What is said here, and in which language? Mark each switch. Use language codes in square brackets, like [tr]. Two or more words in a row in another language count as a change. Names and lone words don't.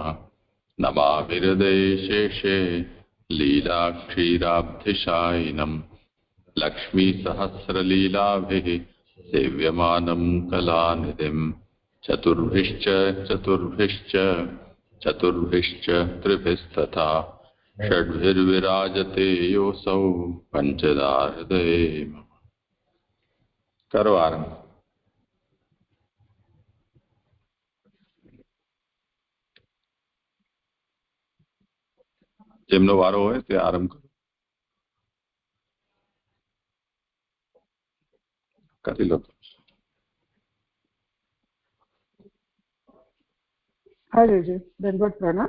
[sa] नमामि हृदयशेषे लीलाक्षीराब्धिशायिनं लक्ष्मीसहस्रलीलाभिः सेव्यमानं कलानिधिं चतुर्भिश्च त्रिभिस्तथा षड्भिर्विराजते योऽसौ पञ्चदा हृदये मम। [gu] કરો આરંભ। જેમનો વારો હોય તે આરંભ કરો. કરી લો. હાજી દંડવત પ્રણામ.